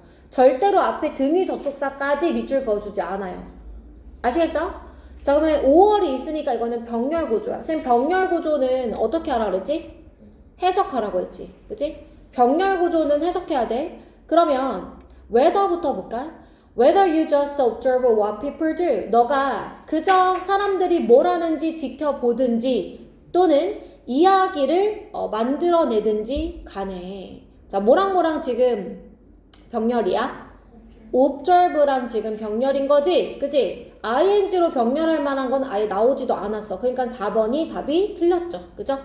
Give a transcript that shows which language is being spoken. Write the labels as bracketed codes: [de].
[ko] 절대로 앞에 등위 접속사까지 밑줄 그어주지 않아요. 아시겠죠? 자, 그러면 5월이 있으니까 이거는 병렬 구조야. 선생님, 병렬 구조는 어떻게 하라 그랬지? 해석하라고 했지. 그치? 병렬 구조는 해석해야 돼. 그러면 whether부터 볼까? [en] Whether you just observe what people do. [ko] 너가 그저 사람들이 뭘 하는지 지켜보든지 또는 이야기를 만들어내든지 간에. 자, 뭐랑 지금 병렬이야? observe랑 지금 병렬인 거지? 그치? ing로 병렬할 만한 건 아예 나오지도 않았어. 그러니까 4번이 답이 틀렸죠. 그죠?